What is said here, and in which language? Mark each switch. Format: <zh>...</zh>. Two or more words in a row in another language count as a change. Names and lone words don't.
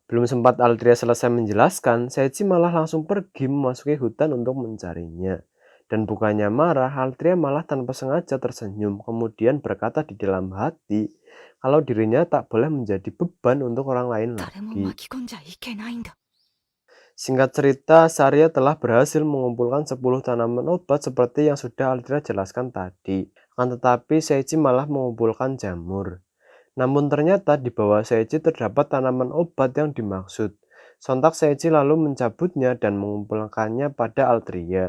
<id>Belum sempat Altria selesai menjelaskan, Seiichi malah langsung pergi memasuki hutan untuk mencarinya. Dan bukannya marah, Altria malah tanpa sengaja tersenyum kemudian berkata di dalam hati kalau dirinya tak boleh menjadi beban untuk orang lain</id> <ja>誰も</ja> <id>lagi.</id> <ja>巻き込んじゃいけないんだ。</ja> <id>Singkat cerita, Saria telah berhasil mengumpulkan 10 tanaman obat seperti yang sudah Altria jelaskan tadi. Akan tetapi Seiichi malah mengumpulkan jamur. Namun ternyata di bawah Seiichi terdapat tanaman obat yang dimaksud. Sontak Seiichi lalu mencabutnya dan mengumpulkannya pada Altria.</id>